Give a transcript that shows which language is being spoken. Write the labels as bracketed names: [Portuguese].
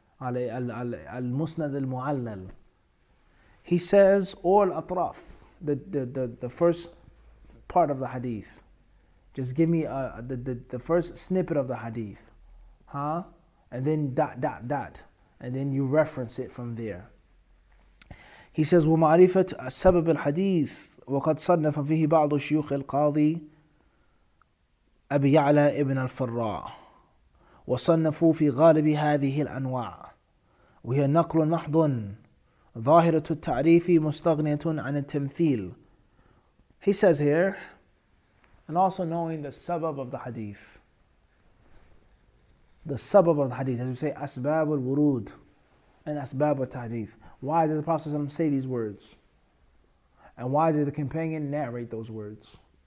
[English] Al-Musnad al-Mu'allal. He says, or al-Atraf, the first part of the hadith. Just give me the first snippet of the hadith. And then ... And then you reference it from there. He says, [Arabic] وَمَعْرِفَةَ سَبَبِ الْحَدِيثِ وَقَدْ صَنَّفَ فِيهِ بَعْضُ الشُّيُوخِ الْقَاضِي أبي يعلى ابن الفراء وصنفوا في غالب هذه الأنواع وهي نقل محض ظاهرة التعريف مستغنية عن التمثيل. [English] He says here, and also knowing the sabab of the hadith. The sabab of the hadith, as we say, asbab al-wurud and asbab al-tahdith. Why did the Prophet say these words? And why did the companion narrate those words?